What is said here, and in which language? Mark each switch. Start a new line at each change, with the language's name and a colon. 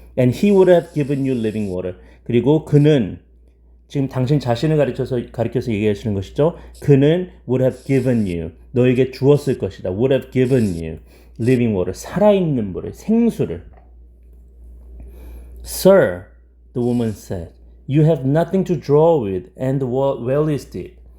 English: And he would have given you living water.
Korean: 그리고 그는 지금 당신 자신을 가리켜서 얘기하시는 것이죠. 그는
English: would have given you.
Korean: 너에게 주었을 것이다.
English: would have given you living water.
Korean: 살아있는 물을, 생수를.
English: Sir, the woman said, you have nothing to draw with and the well is deep.